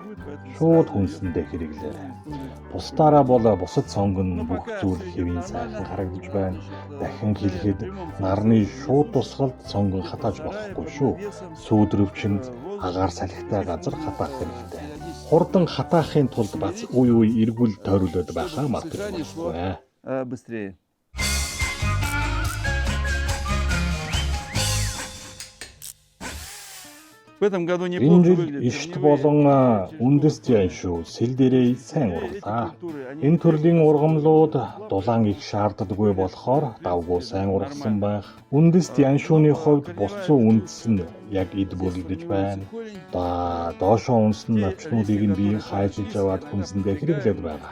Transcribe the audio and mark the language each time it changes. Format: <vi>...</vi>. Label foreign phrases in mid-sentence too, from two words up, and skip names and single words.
<mn>Шууд хүнсэндээ хэрэглээрэй. Бусдаараа бол бусад сонгон бүх зүйл хэвийн сайхан харагдаж байна. Дахин хэлэхэд нарны шууд тусгалд сонгон хатааж болохгүй шүү. Сүүдрөвчөнд агаар салхитай газар хатаах хэрэгтэй. Хурдан хатаахын тулд бац үе үе эргүүл тойруулаад байхаа мартахгүй.</mn> <ru>Быстрее. В этом году неплохо</ru> <mn>Энэ жил</mn> <ru>выглядит.</ru> <mn>ишт болон үндэст ян шүү. Сэл дээрээ сайн ургалаа. Энэ төрлийн ургамлууд дулаан их шаарддаггүй болохоор давгүй сайн ургасан байх. Үндэст ян шүүний хувьд булцуу үндэс нь яг эд бүрлдэж байна. Доошоо унсан навчнуудыг нь бие хайжилж аваад хүнсэндээ хэрэглээд байгаа.</mn>